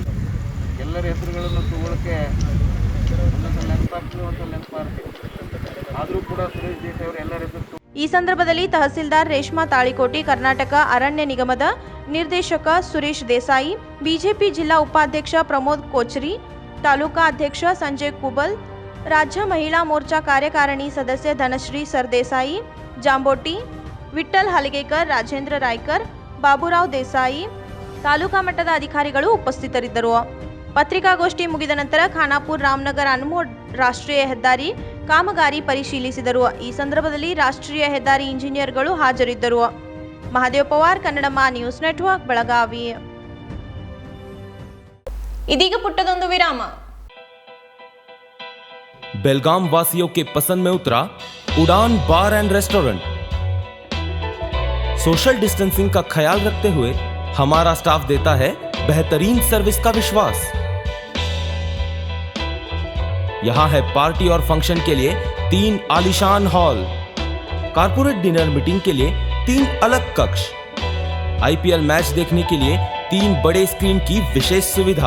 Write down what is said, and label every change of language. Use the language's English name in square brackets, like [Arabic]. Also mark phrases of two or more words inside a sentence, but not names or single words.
[Kannada] ಎಲ್ಲರ ಹೆಸರುಗಳನ್ನು ತಗೊಳ್ಳೋಕ್ಕೆ ಆದರೂ ಕೂಡ ಸುರೇಶ್ ದೇಶ್ ಅವರು ಎಲ್ಲರ ಹೆಸರು. ಈ ಸಂದರ್ಭದಲ್ಲಿ ತಹಸೀಲ್ದಾರ್ ರೇಷ್ಮಾ ತಾಳಿಕೋಟಿ, ಕರ್ನಾಟಕ ಅರಣ್ಯ ನಿಗಮದ ನಿರ್ದೇಶಕ ಸುರೇಶ್ ದೇಸಾಯಿ, ಬಿಜೆಪಿ ಜಿಲ್ಲಾ ಉಪಾಧ್ಯಕ್ಷ ಪ್ರಮೋದ್ ಕೋಚರಿ, ತಾಲೂಕಾ ಅಧ್ಯಕ್ಷ ಸಂಜಯ್ ಕುಬಲ್, [Marathi] राज्य महिला मोर्चा कार्यकारिणी सदस्य धनश्री सरदेसाई, जांबोटी, [Kannada] ವಿಠ್ಠಲ್ ಹಲಗೇಕರ್, ರಾಜೇಂದ್ರ ರಾಯ್ಕರ್, ಬಾಬುರಾವ್ ದೇಸಾಯಿ, ತಾಲೂಕಾ ಮಟ್ಟದ ಅಧಿಕಾರಿಗಳು ಉಪಸ್ಥಿತರಿದ್ದರು. ಪತ್ರಿಕಾಗೋಷ್ಠಿ ಮುಗಿದ ನಂತರ ಖಾನಾಪುರ ರಾಮನಗರ ಅನ್ಮೋಡ್ ರಾಷ್ಟ್ರೀಯ ಹೆದ್ದಾರಿ ಕಾಮಗಾರಿ ಪರಿಶೀಲಿಸಿದರು. ಈ ಸಂದರ್ಭದಲ್ಲಿ ರಾಷ್ಟ್ರೀಯ ಹೆದ್ದಾರಿ ಇಂಜಿನಿಯರ್ಗಳು ಹಾಜರಿದ್ದರು. ಮಹಾದೇವ್ ಪವಾರ್, ಕನ್ನಡಮ್ಮ ನ್ಯೂಸ್ ನೆಟ್ವರ್ಕ್, ಬೆಳಗಾವಿ. ಇದೀಗ ಪುಟ್ಟದೊಂದು ವಿರಾಮ. [Hindi] बेलगाम वासियों के पसंद में उतरा उड़ान बार एंड रेस्टोरेंट। [English] social distancing [Hindi] का ख्याल रखते हुए हमारा स्टाफ देता है बेहतरीन सर्विस का विश्वास। यहां है पार्टी और फंक्शन के लिए 3 आलीशान हॉल, [English] corporate dinner meeting [Hindi] के लिए 3 अलग कक्ष, IPL मैच देखने के लिए 3 बड़े स्क्रीन की विशेष सुविधा।